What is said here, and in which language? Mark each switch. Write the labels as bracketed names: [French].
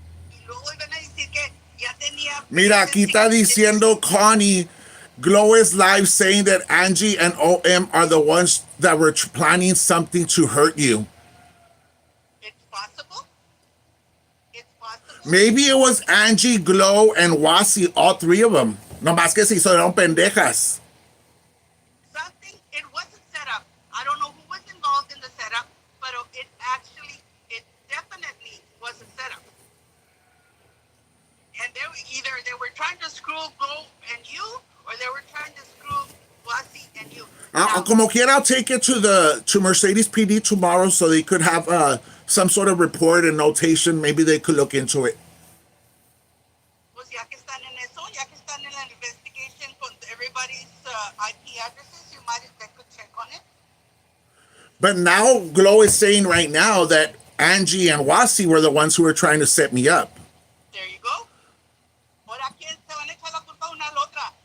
[Spanish] Y luego iban a decir que ya tenía... Mira, aquí está diciendo [English] Connie, Glow is live saying that Angie and OM are the ones that were planning something to hurt you. It's possible. Maybe it was Angie, Glow, and Wasi, all three of them. [Spanish] No más que se hicieron pendejas. [English] It wasn't set up. I don't know who was involved in the setup, but it definitely was a setup. And they were trying to screw Glow and you, or they were trying to screw Wasi and you. [Spanish] Como quiera, [English] I'll take it to Mercedes PD tomorrow so they could have some sort of report and notation. Maybe they could look into it. [Spanish] Pues ya que están en eso, ya que están en la investigation con [English] everybody's IP addresses, they could check on it. But now Glow is saying right now that Angie and Wasi were the ones who were trying to set me up. There you go. [Spanish] Ahora quién se van a echar la culpa una a la otra.